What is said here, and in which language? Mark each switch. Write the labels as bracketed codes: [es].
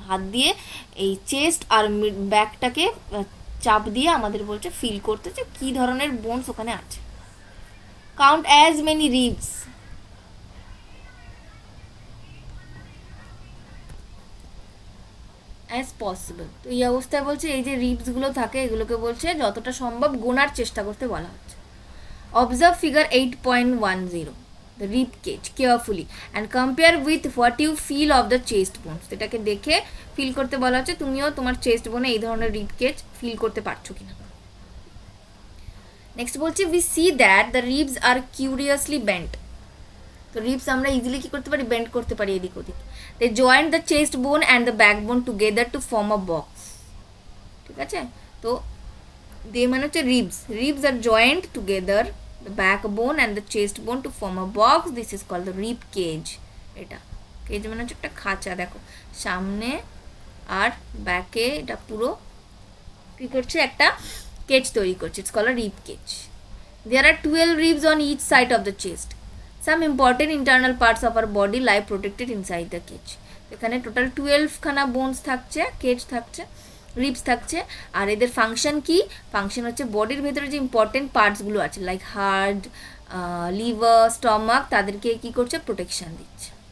[bn] হাত দিয়ে এই চেস্ট আর ব্যাকটাকে চাপ দিয়ে আমাদের বলছে ফিল করতে যে কী ধরনের বোনস ওখানে আছে। [en] Count as many ribs as possible. [bn] তো এই অবস্থায় বলছে এই যে রিবসগুলো থাকে এগুলোকে বলছে যতটা সম্ভব গোনার চেষ্টা করতে বলা হচ্ছে। [en] Observe figure 8.10, the rib cage carefully and compare with what you feel of the chest bones. [bn] এটাকে দেখে ফিল করতে বলা হচ্ছে তুমিও তোমার চেস্ট বোনে এই ধরনের রিব কেজ ফিল করতে পারছো কিনা। নেক্সট বলছে [en] we see that the ribs are curiously bent. [bn] তো রিবস আমরা ইজিলি কি করতে পারি, বেন্ড করতে পারি এদিক ওদিক। [en] they join the chest bone and the backbone together to form a box, [bn] ঠিক আছে। [en] তো they [bn] মানে হচ্ছে [en] ribs are joined together, the backbone and the chest bone to form a box. This is called the rib cage. [bn] এটা cage মানে হচ্ছে একটা খাঁচা, দেখো সামনে আর ব্যাকে এটা পুরো কি করছে, একটা কেজ তৈরি করছে। [en] It's called a rib cage. There are 12 ribs on each side of the chest. Some important internal parts of our body lie protected inside the cage. [bn] এখানে টোটাল 12 খানা বোনস থাকছে, কেজ থাকছে, রিবস থাকছে। আর এদের function কি, function হচ্ছে বডির ভেতরে যে ইম্পর্টেন্ট পার্টসগুলো আছে লাইক হার্ট, লিভার, স্টমাক, তাদেরকে কি করছে, প্রোটেকশন দিচ্ছে।